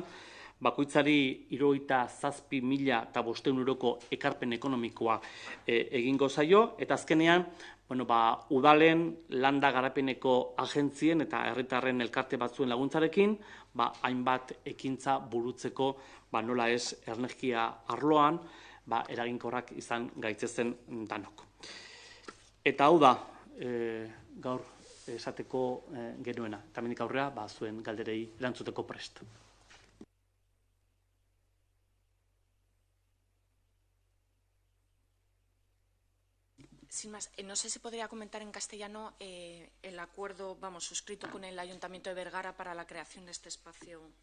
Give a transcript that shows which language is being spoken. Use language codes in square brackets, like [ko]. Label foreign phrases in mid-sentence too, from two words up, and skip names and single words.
[eu] Bakoitzari 77.500 euroko ekarpen ekonomikoa egingo zaio, eta azkenean, udalen, landa garapeneko agentzien eta herritarren elkarte batzuen laguntzarekin, hainbat ekintza burutzeko, nola ez, energia arloan, eraginkorrak izan gaitzezen danok. Eta hau da, gaur esateko genuena, eta hemendik aurrera, zuen galderei erantzuteko prest. [es] Sin más, no sé si podría comentar en castellano el acuerdo, suscrito con el Ayuntamiento de Vergara para la creación de este espacio.